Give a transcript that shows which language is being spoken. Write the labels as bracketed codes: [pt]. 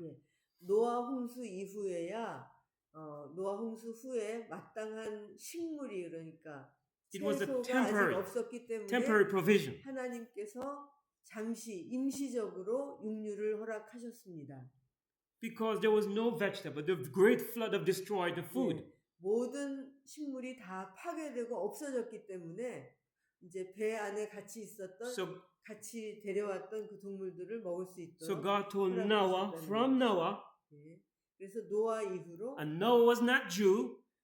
[ko] 예, 노아 홍수 이후에야 노아 홍수 후에 마땅한 식물이 그러니까 [en] It was a [ko] 채소가 아직 [en] temporary [ko] 없었기 때문에 [en] provision. [ko] 하나님께서 잠시 임시적으로 육류를 허락하셨습니다. [en] Because there was no vegetable. The great flood have destroyed the food. [ko] 예, 모든 식물이 다 파괴되고 없어졌기 때문에 이제 배 안에 같이 있었던 같이 데려왔던 그 동물들을 먹을 수 있도록 [en] So God told [ko] 허락하셨다는 [en] Noah, from Noah, [ko] 예, 그래서 노아 이후로 [en] and Noah was not Jew,